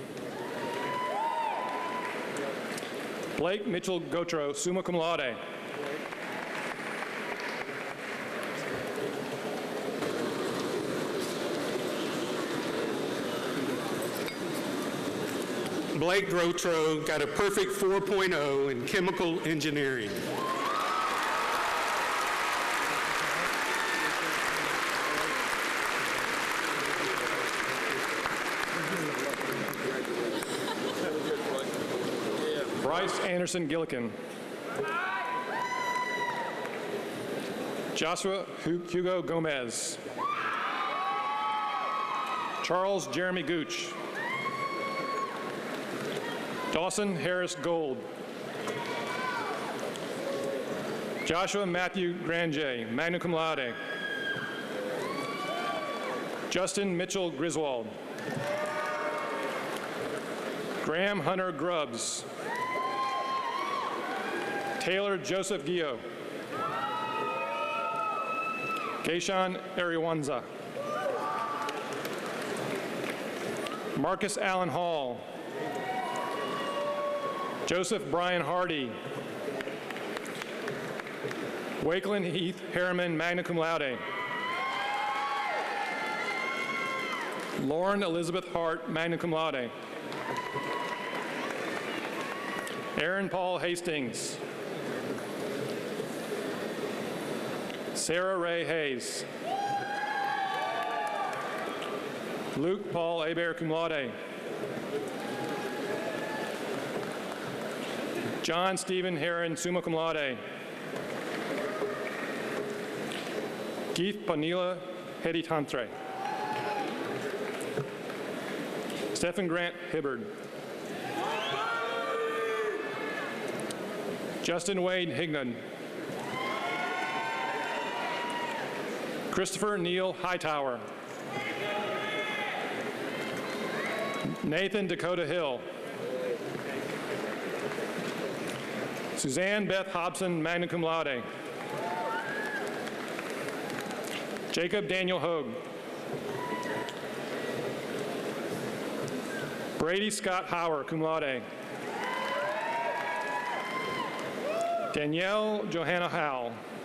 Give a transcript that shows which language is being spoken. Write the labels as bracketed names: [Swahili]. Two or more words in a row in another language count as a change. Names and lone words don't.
[English] Blake Mitchell Gotro, [Latin] summa cum laude. [English] Blake Grotro got a perfect 4.0 in chemical engineering. Bryce Anderson Gillikin. Joshua Hugo Gomez. Charles Jeremy Gooch. Dawson Harris Gold. Joshua Matthew Granjay, [Latin] magna cum laude. [English] Justin Mitchell Griswold. Graham Hunter Grubbs. Taylor Joseph Gio. Gayshawn Ariwanza. Marcus Allen Hall. Joseph Brian Hardy. Wakeland Heath Harriman, [Latin] magna cum laude. [English] Lauren Elizabeth Hart, [Latin] magna cum laude. [English] Aaron Paul Hastings. Sarah Ray Hayes. Luke Paul Hebert, [Latin] cum laude. [English] John Stephen Heron, [Latin] summa cum laude. [English] Geeth Panila Heditantre. Stephen Grant Hibbard. Justin Wade Hignan. Christopher Neal Hightower. Nathan Dakota Hill. Suzanne Beth Hobson, [Latin] magna cum laude. [English] Jacob Daniel Hogue. Brady Scott Hauer, cum laude. Danielle Johanna Howell.